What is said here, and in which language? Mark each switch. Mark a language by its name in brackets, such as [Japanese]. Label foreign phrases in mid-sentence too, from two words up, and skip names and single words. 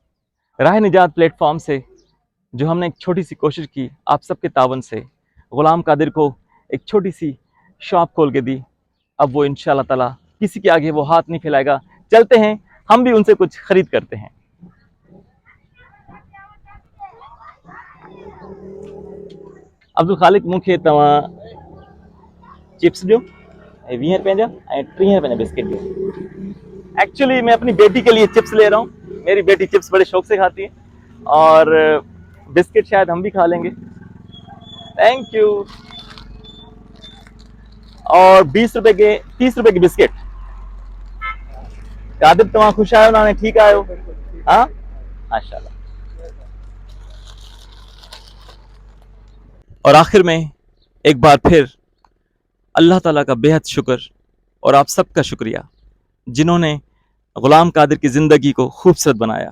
[Hindi] राह निजात प्लेटफॉर्म से जो हमने एक छोटी सी कोशिश की आप सबके तावन से, गुलाम कादिर को एक छोटी सी शॉप खोल के दी। अब वो इंशाल्लाह ताला किसी के आगे वो हाथ नहीं फैलाएगा। चलते हैं, हम भी उनसे कुछ खरीद करते हैं। अब्दुल खालिक, [Sindhi] मूंखे तव्हां चिप्स ॾियो ऐं 20 रुपए जा ऐं 30 रुपए जा बिस्किट ॾियो। [Hindi] एक्चुअली मैं अपनी बेटी के लिए चिप्स ले रहा हूँ। मेरी बेटी चिप्स बड़े शौक से खाती है और बिस्किट शायद हम भी खा लेंगे। [English] Thank you. [Hindi] और 20 रुपए के 30 रुपए के बिस्किट। [Sindhi] कादिर, तव्हां ख़ुशि आहियो ना? ठीक आहियो? हाँ, माशाल्लाह। [Hindi] और आखिर में एक बार फिर अल्लाह ताला का बेहद शुक्र और आप सबका शुक्रिया जिन्होंने गुलाम कादिर की ज़िंदगी को खूबसूरत बनाया।